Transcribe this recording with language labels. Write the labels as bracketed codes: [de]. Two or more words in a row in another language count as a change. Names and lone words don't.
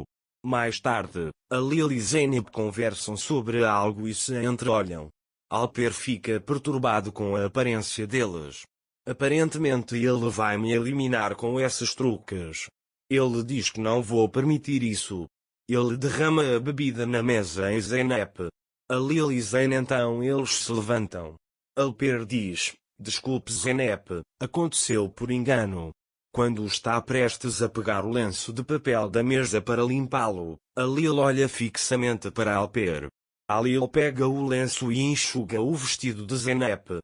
[pt] Mais tarde, Alil e Zeynep conversam sobre algo e se entreolham. Alper fica perturbado com a aparência deles. Aparentemente ele vai me eliminar com esses truques. Ele diz que não vou permitir isso. Ele derrama a bebida na mesa em Zeynep. Alil e Zeyn então eles se levantam. Alper diz, desculpe Zeynep, aconteceu por engano. Quando está prestes a pegar o lenço de papel da mesa para limpá-lo, Alil olha fixamente para Alper. Alil pega o lenço e enxuga o vestido de Zeynep.